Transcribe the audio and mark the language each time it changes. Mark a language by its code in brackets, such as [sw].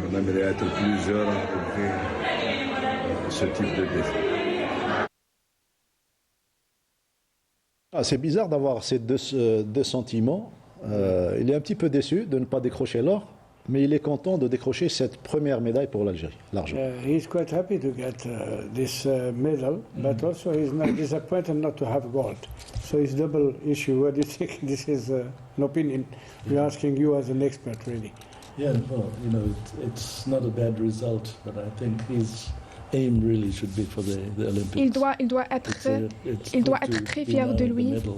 [fr] On aimerait être plusieurs à relever ce type de défi. C'est bizarre d'avoir ces deux sentiments. Il est un petit peu déçu de ne pas décrocher l'or, mais il est content de décrocher cette première médaille pour l'Algérie, l'argent. [en] He's quite happy to get this medal, but also he's not disappointed not to have gold. So it's double issue. What do you think? This is an opinion. We're asking you as an expert, really. Yeah, well, it's not a bad result, but I think his aim really should be for the Olympics. [fr] Il doit être très fier de lui.